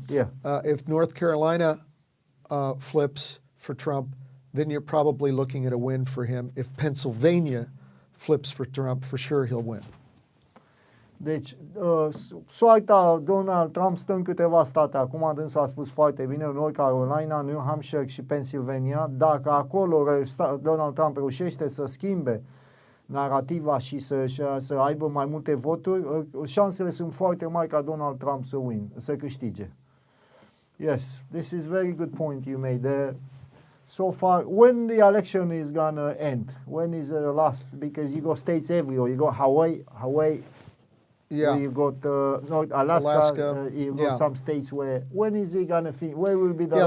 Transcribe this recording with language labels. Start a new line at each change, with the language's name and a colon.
English: If North Carolina flips for Trump, then you're probably looking at a win for him. If Pennsylvania flips for Trump, for sure he'll win.
Romanian: Deci, soarta Donald Trump stă în câteva state. Acum dânsul a spus foarte bine, North Carolina, New Hampshire și Pennsylvania. Dacă acolo Donald Trump reușește să schimbe narativa și să aibă mai multe voturi, șansele sunt foarte mari ca Donald Trump să câștige.
English: Yes, this is very good point you made there. So far, when the election is gonna end? When is the last? Because you got states everywhere. You got Hawaii. Yeah. You got North Alaska. You got some states where. When is it gonna finish? Where will be the last?